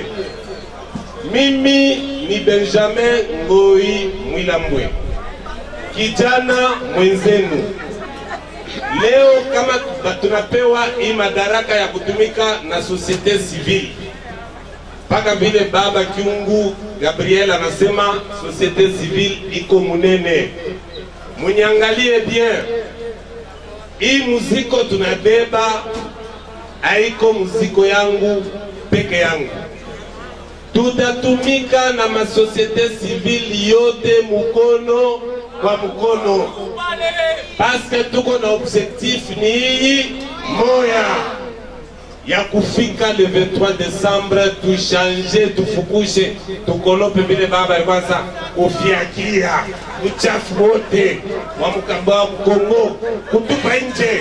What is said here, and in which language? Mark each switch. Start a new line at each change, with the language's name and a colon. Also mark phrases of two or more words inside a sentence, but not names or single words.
Swahili: Mimi ni Benjamin Ngoi Mwilambwe, kijana mwenzenu. Leo kama tunapewa hii madaraka ya kutumika na
French: societe civile,
Swahili: paka vile Baba Kiungu Gabriel anasema
French: societe civile
Swahili: iko munene. Munyangalie bien, hii muziko tunabeba haiko muziko yangu peke yangu. Tutatumika na masosiete civile yote mukono kwa mukono, paske tuko na objectif ni hii moya ya kufika le 23 Desembre tushanje, tufukushe, tukolope vile baba kwanza ufiakia uchafu wote wa mkamba wa Kongo kutupa nje.